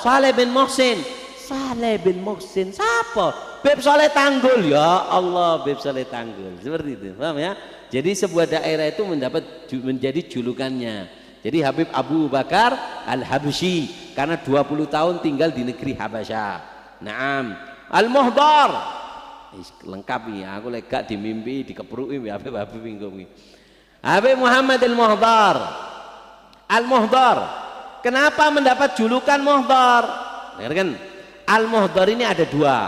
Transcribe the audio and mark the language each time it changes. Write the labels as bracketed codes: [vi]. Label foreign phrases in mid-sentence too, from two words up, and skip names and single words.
[id] Saleh bin Muhsin. Saleh bin Muhsin siapa? Habib Saleh Tanggul. [ar] يا الله, [id] Habib Saleh Tanggul. Seperti itu, paham ya? Jadi sebuah daerah itu menjadi julukannya. Jadi Habib Abu Bakar Al-Habsyi karena 20 tahun tinggal di negeri Habasyah. Naam. Al-Muhdar. Lengkap ya, aku lega di mimpi dikepruki Habib minggu. Habib Muhammad Al-Muhdar. Al-Muhdar. Kenapa mendapat julukan Muhdar? Dengarkan. Al-Muhdar ini ada dua.